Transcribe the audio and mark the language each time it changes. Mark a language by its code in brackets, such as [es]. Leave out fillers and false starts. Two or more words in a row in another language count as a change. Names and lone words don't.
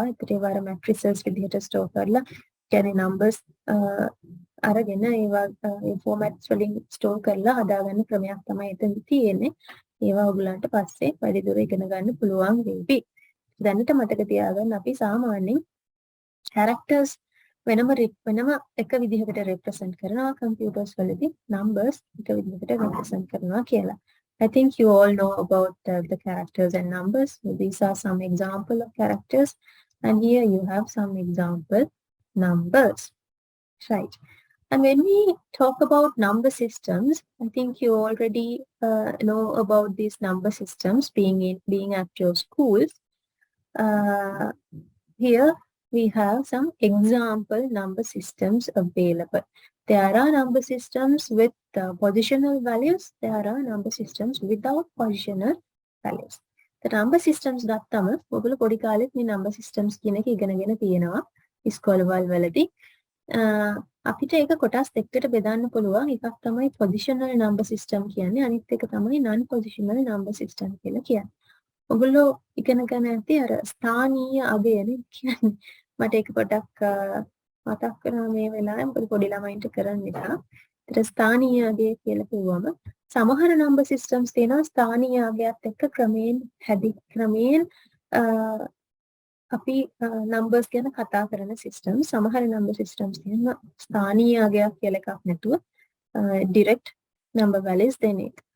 [si] ඒකට ඒවා අර matrices විදිහට store කරලා කියන්නේ numbers අරගෙන ඒවා ඒ formats වලින් store කරලා හදාගන්න ක්‍රමයක් තමයි එතනදි තියෙන්නේ. ඒවා ඔයගලන්ට පස්සේ වැඩිදුර ඉගෙන ගන්න පුළුවන් වෙයි. දැනට මතක තියාගන්න අපි සාමාන්‍යයෙන් characters වෙනම එක විදිහකට represent කරනවා computers වලදී numbers එක විදිහකට represent කරනවා කියලා. [en] I think you all know about the characters and numbers. So these are some example of characters and here you have some example numbers, right? And when we talk about number systems, I think you already know about these number systems being at your schools. Here we have some example number systems available. There are number systems with positional values. There are number systems without positional values. The number systems [si] ගත්තම ඔයගොල්ලෝ පොඩි කාලෙත් මේ [en] number systems [si] කියන එක ඉගෙනගෙන තියෙනවා ඉස්කෝලවල වලදී. අපිට ඒක කොටස් දෙකකට බෙදන්න පුළුවන්. එකක් තමයි [en] positional number system [si] කියන්නේ. අනිත් එක තමයි [en] non positional number system [si] කියලා කියන්නේ. ඔයගොල්ලෝ ඉගෙනගෙන ඇති අර ස්ථානීය අගයනේ කියන්නේ. මට ඒක පොඩක් මතක් කරනවා මේ වෙලාවේ මොකද පොඩි ළමයින්ට කරන්න නිසා. ඒතර ස්ථානීය අගය කියලා කිව්වම සමහර [en] number systems [si] තියෙනවා ස්ථානීය අගයත් එක්ක ක්‍රමයෙන් අපි numbers ගැන කතා කරන system සමහර [en] number systems [si] තියෙනවා ස්ථානීය අගයක් කියලා එකක් නැතුව [en] direct number values [si] දෙන එක. හරි.